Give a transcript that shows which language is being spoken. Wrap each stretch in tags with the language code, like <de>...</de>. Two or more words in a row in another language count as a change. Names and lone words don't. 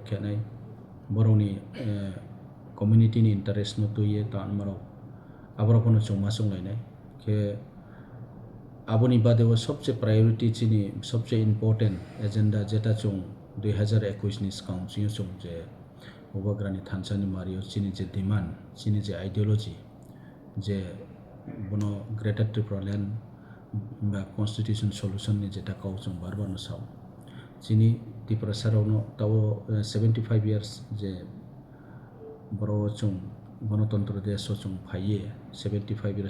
<trp>খেনাই বরনি কমিউনিটিনি ইন্টারেস্ট নতুয়ে তান মারো আবার কোনো চৌমা সংলাইনাই কে আবনি বাদেও সবচেয়ে প্রায়োরিটি চিনি সবচেয়ে</trp> <en>important agenda</en> <trp>যেটা চং 2021 नि काउंसिल चं जे बबाग्रानि थानसानि मारियो चिनि जे डिमांड चिनि जे आइडियोलॉजी जे बनो ग्रेटर त्रिपुरालैंड बा</trp> <en>constitution solution</en> <trp>नि जेटा काउचं बारबार साव चिनि त्रिपुरा सारावनो ताव 75 years जे बरो चं गणतंत्र देश चं फाइये 75 years</trp>